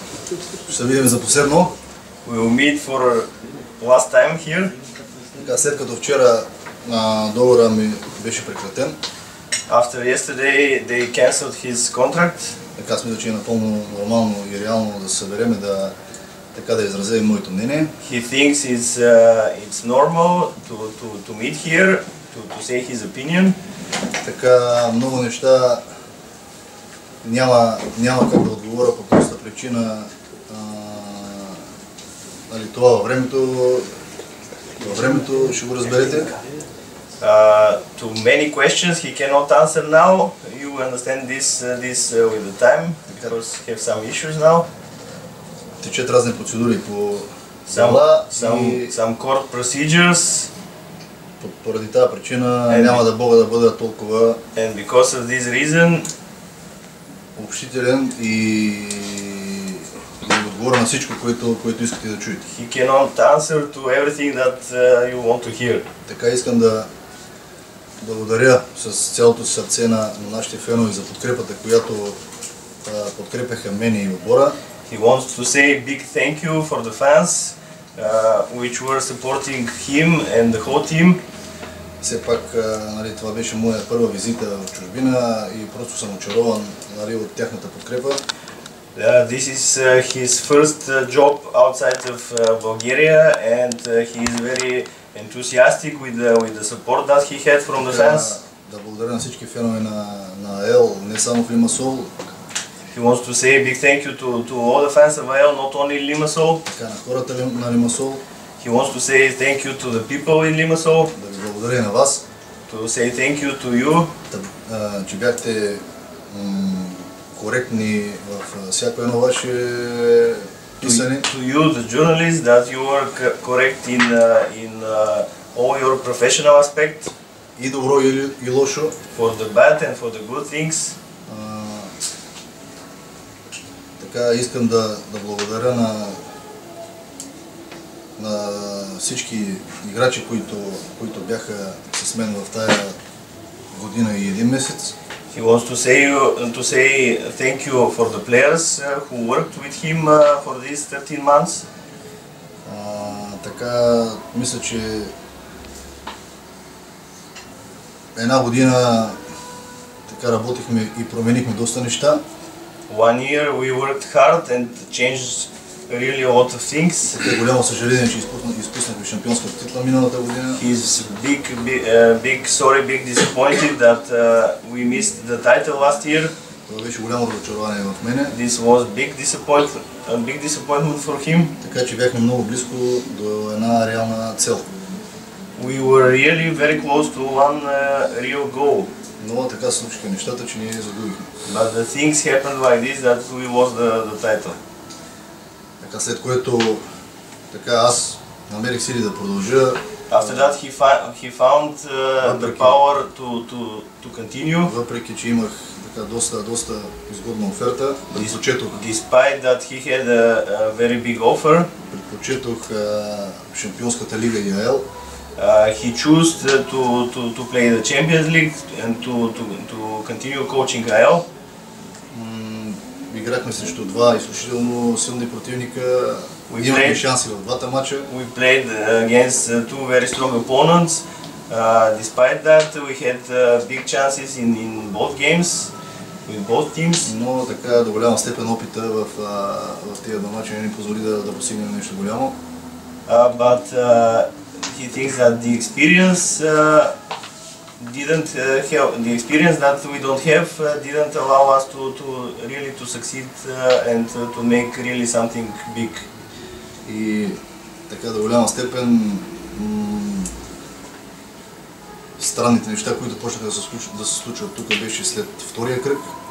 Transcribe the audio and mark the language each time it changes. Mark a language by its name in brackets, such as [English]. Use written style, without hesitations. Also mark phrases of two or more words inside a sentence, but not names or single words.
[Bulgarian] Ще се видим за последно. [English] We will meet for last time here. [Bulgarian] Така, след като вчера договора ми беше прекратен. [English] After yesterday they cancelled his contract. [Bulgarian] Така смисля, че е напълно нормално и реално да се съберем и да изразим моето мнение. [English] He thinks it's normal to meet here, to say his opinion. [Bulgarian] Така, много неща няма как да отговоря по проста причина. Това във времето ще го разберете. [English] To many questions he cannot answer now. You understand this with the time because he have some issues now. [Bulgarian] Течат разни процедури по [English] some court procedures. [Bulgarian] Поради тази причина няма да мога да бъда толкова [English] and because of this reason [Bulgarian] общителен и отговоря на всичко, което искате да чуете. [English] He cannot answer to everything that you want to hear. [Bulgarian] Така искам да благодаря с цялото сърце на нашите фенове за подкрепата, която подкрепяха мен и отбора. [English] He wants to say big thank you for the fans which were supporting him and the whole team. [Bulgarian] Все пак това беше моя първа визита в чужбина и просто съм очарован от тяхната подкрепа. [English] This is his first job outside of Bulgaria and he is very enthusiastic with the support that he had from the fans. [Bulgarian] Да благодаря на всички фенове на ЕЛ, не само в Лимасол. [English] He wants to say a big thank you to all the fans of AEL, not only in Limassol. [Bulgarian] Така, на хората на Лимасол. [English] He wants to say thank you to the people in Limassol. [Bulgarian] Да ви благодаря на вас. [English] To say thank you to you. [Bulgarian] Че бяхте коректни в всяко едно ваше писане. [English] To you, the journalists, that you were correct in all your professional aspects. [Bulgarian] И добро и лошо. [English] For the bad and for the good things. [Bulgarian] Така, искам да благодаря на всички играчи, които бяха с мен в тая година и един месец. [English] He wants to say thank you for the players who worked with him for these 13 months. [Bulgarian] Така, мисля, че една година така работихме и променихме доста неща. [English] One year we worked hard and changed really a lot of things. [Bulgarian] Голямо съжаление, че изпуснахме шампионската титла миналата година. [English] He's big disappointed that we missed the title last year. [Bulgarian] Това беше голямо разочарование в мене. [English] This was big disappointment for him. [Bulgarian] Така че бяхме много близко до една реална цел. [English] We were really very close to one real goal. [Bulgarian] Но така се случиха нещата, че ние загубихме. [English] But the things happened like this that we lost the title. [Bulgarian] Така, след което аз намерих сили да продължа. [English] After that he found the power to continue. [Bulgarian] Въпреки че имах така доста изгодна оферта, предпочетох. [English] Despite that he had a very big offer. [Bulgarian] Предпочетох Шампионската лига и АЕЛ. [English] He chose to play the Champions League and to continue coaching AEL. [Bulgarian] Играхме срещу два изключително силни противника. Имахме шанси в двата матча. [English] We played against two very strong opponents. Despite that, we had big chances in both games with both teams. [Bulgarian] Но така до голяма степен опита в тези два матча не ни позволи да постигнем нещо голямо. [English] But he thinks that the experience that we don't have didn't allow us to really to succeed and to make really something big. [Bulgarian] И така до голяма степен странните неща, които почнаха да се случват тук, беше след втория кръг.